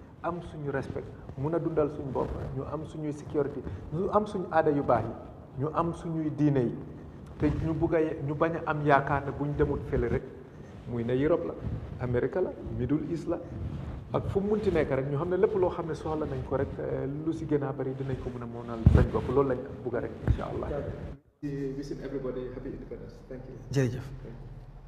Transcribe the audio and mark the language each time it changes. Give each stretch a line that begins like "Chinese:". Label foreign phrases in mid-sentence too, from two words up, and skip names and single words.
Wolof: am suñu respect mun a dundal suñu bopp ñu am suñuy sécurité ñu am suñu aada yu baax yi ñu am suñuy diine yi te ñu bugg a ñu bañ a am yaakaar ne buñ demut fële rek muy ne Europe la Amérique la
English: Middle East
Wolof: la ak fu mu munti nekk rek ñu xam ne lépp loo xam ne soxla nañ ko rek lu si gën a bëri dinañ ko mën a moonal sañ bopp loolu lañ bugg rek
Arabic: إن شاء الله.
English: Wishing everybody happy independence. Thank you.
Wolof: jërëjëf.